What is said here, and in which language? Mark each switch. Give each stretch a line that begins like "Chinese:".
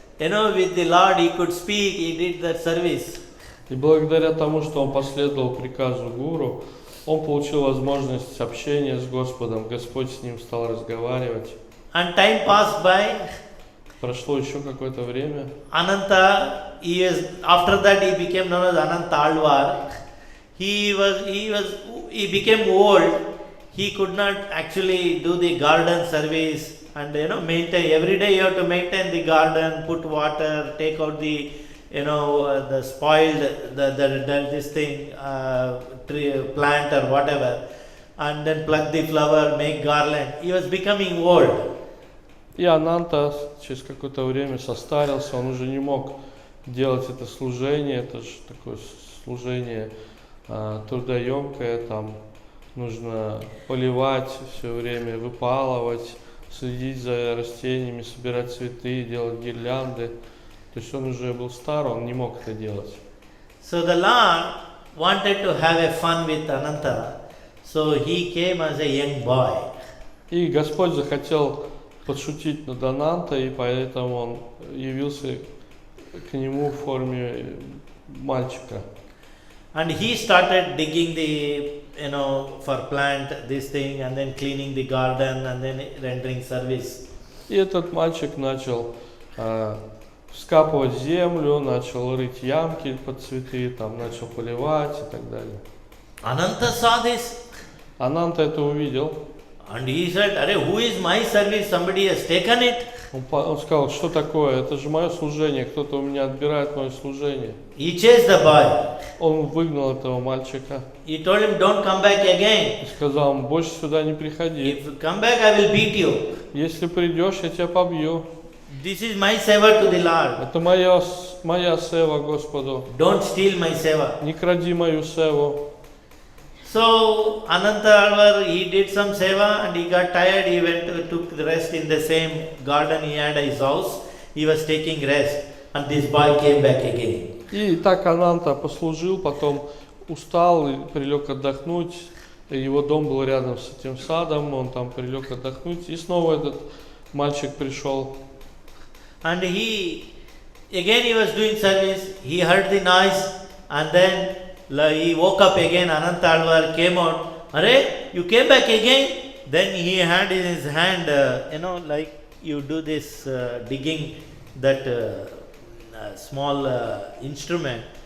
English: With the Lord he could speak, he did that service.
Russian: И благодаря тому, что он последовал приказу Гуру, он получил возможность общения с Господом. Господь с ним стал разговаривать.
English: And time passed by.
Russian: Прошло еще какое-то время.
English: Ananta, after that he became known as Ananta Alvar. He became old. He could not actually do the garden service and maintain. Every day you have to maintain the garden, put water, take out the the spoiled this thing tree, plant or whatever, and then pluck the flower, make garland. He was becoming old.
Russian: И Ананта через какое-то время состарился, он уже не мог делать это служение. Это же такое служение трудоемкое, там нужно поливать все время, выпалывать, следить за растениями, собирать цветы, делать гирлянды. То есть он уже был стар, он не мог это делать.
English: So the Lord wanted to have a fun with Ananta, so he came as a young boy.
Russian: И Господь захотел подшутить над Анантой, и поэтому он явился к нему в форме мальчика.
English: And he started digging the for plant this thing, and then cleaning the garden, and then rendering service.
Russian: И этот мальчик начал вскапывать землю, начал рыть ямки под цветы, там начал поливать и так далее.
English: Ananta saw this.
Russian: Ананта это увидел.
English: And he said, who is my service? Somebody has taken it.
Russian: Он сказал: что такое? Это же мое служение, кто-то у меня отбирает мое служение.
English: He chased the boy.
Russian: Он выгнал этого мальчика.
English: He told him, don't come back again.
Russian: И сказал ему: больше сюда не приходи.
English: If you come back, I will beat you.
Russian: Если придешь, я тебя побью.
English: This is my seva to the Lord.
Russian: Это моя сева Господу.
English: Don't steal my seva.
Russian: Не кради мою севу.
English: So Ananta Alvar, he did some seva and he got tired. He took the rest in the same garden. He had his house. He was taking rest, and this boy came back again.
Russian: И так Ананта послужил, потом устал и прилег отдохнуть. Его дом был рядом с этим садом, он там прилег отдохнуть. И снова этот мальчик пришел.
English: And he was doing service. He heard the noise, and then he woke up again. Ananta Alvar came out. You came back again? Then he had in his hand, like you do this digging that small instrument.